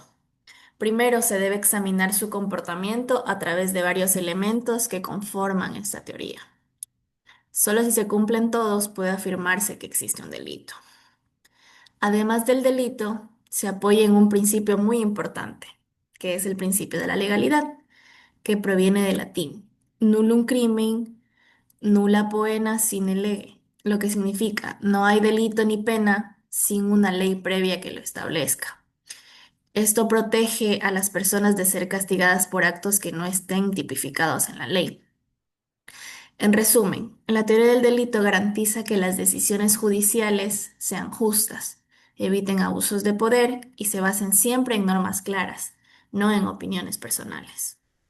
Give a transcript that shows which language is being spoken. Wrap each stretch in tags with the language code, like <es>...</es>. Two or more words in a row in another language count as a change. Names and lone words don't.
<es>Primero se debe examinar su comportamiento a través de varios elementos que conforman esta teoría. Solo si se cumplen todos puede afirmarse que existe un delito. Además del delito, se apoya en un principio muy importante, que es el principio de la legalidad, que proviene del latín</es> <la>nullum crimen, nulla poena sine lege,</la> <es>lo que significa no hay delito ni pena sin una ley previa que lo establezca. Esto protege a las personas de ser castigadas por actos que no estén tipificados en la ley. En resumen, la teoría del delito garantiza que las decisiones judiciales sean justas, eviten abusos de poder y se basen siempre en normas claras, no en opiniones personales.</es>